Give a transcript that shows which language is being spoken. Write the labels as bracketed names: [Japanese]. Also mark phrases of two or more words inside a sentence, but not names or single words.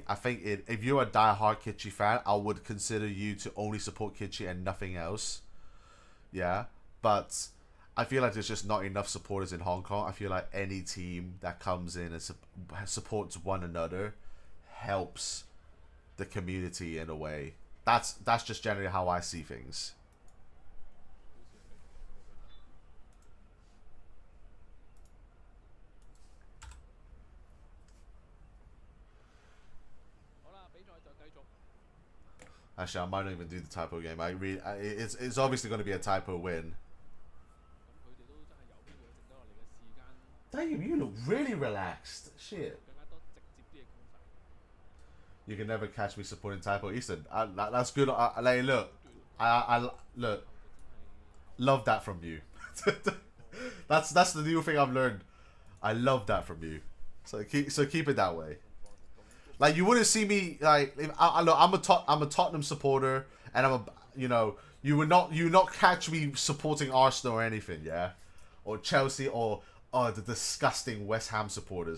[English] I think if you're a die-hard Kitchi fan, I would consider you to only support Kitchi and nothing else. Yeah, but I feel like there's just not enough supporters in Hong Kong. I feel like any team that comes in and supports one another helps the community in a way. That's just generally how I see things. [Cantonese] 好啦，比賽就繼續。 [English] Actually, I might not even do the typo game. It's obviously going to be a typo win. [Cantonese] 咁佢哋都真係有必要剩低落嚟嘅時間， [English] Damn, you look really relaxed. Shit. [Cantonese] 更加多直接啲嘅攻勢。 [English] You can never catch me supporting Typo Eastern. That's good. Like, look, look, love that from you. that's the new thing I've learned. I love that from you. So keep it that way. Like, you wouldn't see me like if look, I'm a Tottenham supporter, and you would not catch me supporting Arsenal or anything, yeah, or Chelsea or the disgusting West Ham supporters.